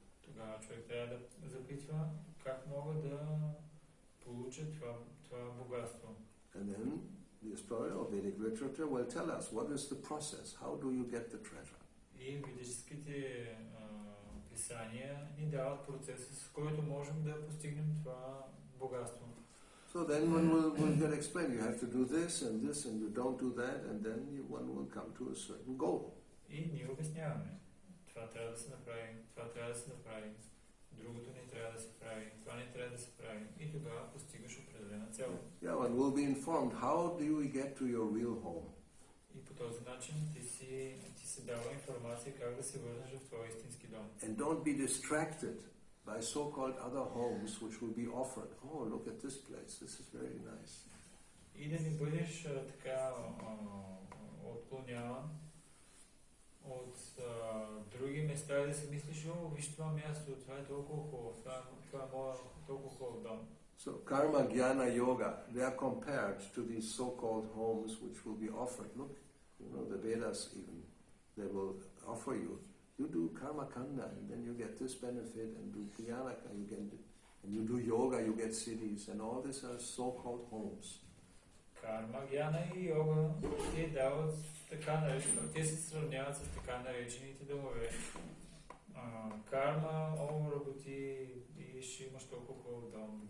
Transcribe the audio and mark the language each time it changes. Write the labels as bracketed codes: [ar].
[bg] Тогава човек трябва да запитва как мога да получа това богатство. [en] And then the astrologer or Vedic literature will tell us what is the process, how do you get the treasure. [bg] И ведическите писания ни дават процеса, с който можем да постигнем това богатство. [en] So then one will get explained, you have to do this, and you don't do that, and then one will come to a certain goal. [bg] И ние обясняваме. Това трябва да се направи, това трябва да се направи, другото не трябва да се прави, това не трябва да се прави. И тогава постигаш определена цел. [en] Yeah, one will be informed, how do you get to your real home? [bg] И по този начин ти се дава информация как да се върнеш в твоя истински дом. [en] And don't be distracted by so-called other homes which will be offered. Oh, look at this place, this is very nice. [bg] И да не бъдеш така отклоняван от други места и да си мислиш, виж това място, това е толкова хубаво, това е моя толкова хубав дом. [en] So karma, jnana, yoga, they are compared to these so-called homes which will be offered. Look, the Vedas even, they will offer you. You do karma kanda and then you get this benefit, and do jnana, you get it. And you do yoga, you get cities, and all these are so-called homes. [bg] Карма, гьяна и йога, те дават така наречено, те се сравняват с така наречените домове. Карма, работи и ще имаш толкова хубав дом.